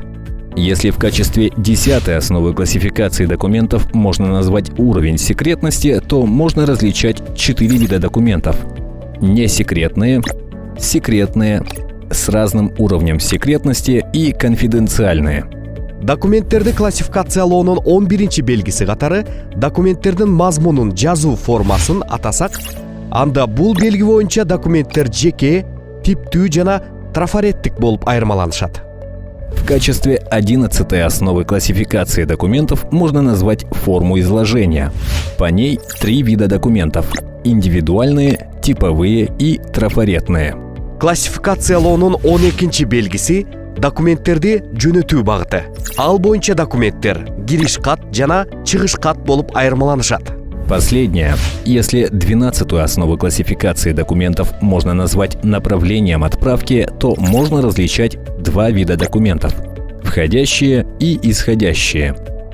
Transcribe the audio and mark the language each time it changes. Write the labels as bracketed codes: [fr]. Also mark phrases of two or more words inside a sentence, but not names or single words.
[ru] Если в качестве 10-й основы классификации документов можно назвать уровень секретности, то можно различать 4 вида документов: несекретные, секретные, с разным уровнем секретности и конфиденциальные. [ky] Документтерди классификациялоонун 11-чи белгиси катары документтердин мазмунун жазуу формасын атасак, анда бул белги боюнча документтер жеке, типтүү жана трафареттик болуп айырмаланышат. [ru] В качестве 11-й основы классификации документов можно назвать форму изложения. По ней 3 вида документов – индивидуальные, типовые и трафаретные. [ky] Классификациялоонун 12-чи белгиси документтерди жөнөтүү багыты. Ал боюнча документтер кириш кат жана чыгыш кат болуп айырмаланышат. [ru] Последнее. Если 12-ю основу классификации документов можно назвать направлением отправки, то можно различать 2 вида документов – входящие и исходящие.